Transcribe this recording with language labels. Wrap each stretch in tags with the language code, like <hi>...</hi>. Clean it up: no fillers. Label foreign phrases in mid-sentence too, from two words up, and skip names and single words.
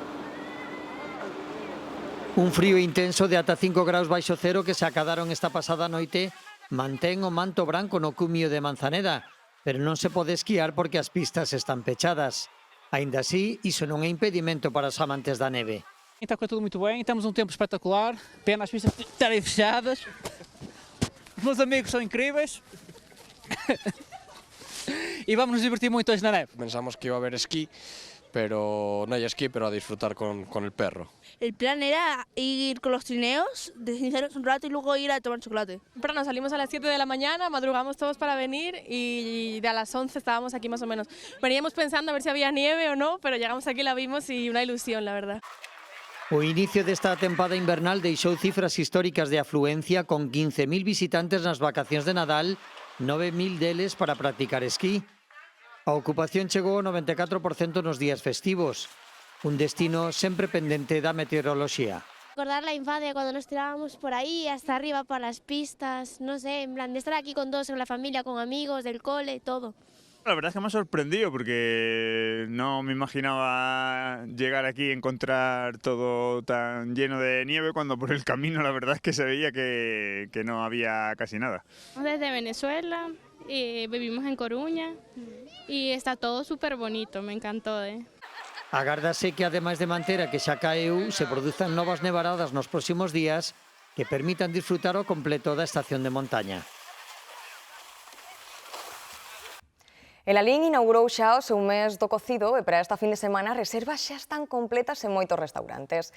<gl>Un frío intenso de ata 5 graus baixo cero que se acadaron esta pasada noite mantén o manto branco no cumio de Manzaneda, pero non se pode esquiar porque as pistas están pechadas. Ainda así, iso non é impedimento para os amantes da neve.</gl> <pt>Está a correr tudo muito bem, temos um tempo espetacular, pena as pistas estarem fechadas, os meus amigos são incríveis e vamos nos divertir muito hoje na neve.</pt> <es>Pensamos que iba a haber esquí, pero no hay esquí, pero a disfrutar con el perro. El plan era ir con los trineos, deslizarnos un rato y luego ir a tomar chocolate. Nos salimos a las 7 de la mañana, madrugamos todos para venir y de a las 11 estábamos aquí más o menos. Veníamos pensando a ver si había nieve o no, pero llegamos aquí, la vimos y una ilusión, la verdad.</es> <gl>O inicio desta tempada invernal deixou cifras históricas de afluencia con 15.000 visitantes nas vacacións de Nadal, 9.000 deles para practicar esquí. A ocupación chegou ao 94% nos días festivos, un destino sempre pendente da meteoroloxía.</gl> <es>Recordar la infancia cuando nos tirábamos por ahí, hasta arriba para las pistas, no sé, en plan de estar aquí con todos, en la familia, con amigos, del cole, todo. La verdad es que me ha sorprendido porque no me imaginaba llegar aquí y encontrar todo tan lleno de nieve cuando por el camino la verdad es que se veía que no había casi nada. Desde Venezuela, vivimos en Coruña y está todo súper bonito, me encantó.</es> <gl>Agárdase que ademais de manter a que xa caeu, se produzan novas nevaradas nos próximos días que permitan disfrutar ao completo da estación de montaña. El Alín inaugurou xa o seu mes do cocido e para esta fin de semana as reservas xa están completas en moitos restaurantes.</gl>